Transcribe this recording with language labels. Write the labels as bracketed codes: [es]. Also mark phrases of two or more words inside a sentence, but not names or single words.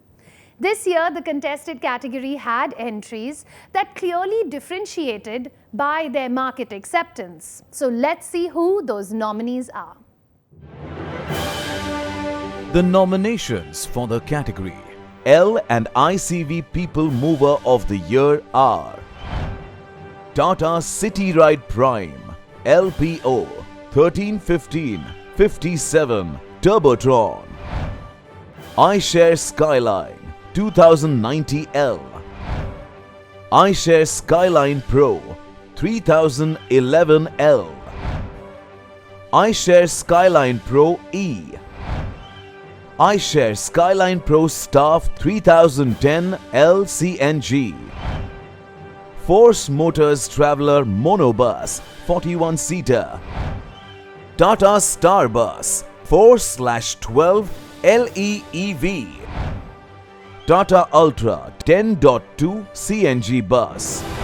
[en] This year, the contested category had entries that clearly differentiated by their market acceptance. So let's see who those nominees are. The nominations for the category L and ICV People Mover of the Year are Tata City Ride Prime LPO 1315-57 Turbotron, iShare Skyline 2090L, iShare Skyline Pro 3011L, iShare Skyline Pro E, iShare Skyline Pro Staff 3010 LCNG, Force Motors Traveller Monobus 41-seater, Tata Starbus 4/12 LEEV, Tata Ultra 10.2 CNG bus.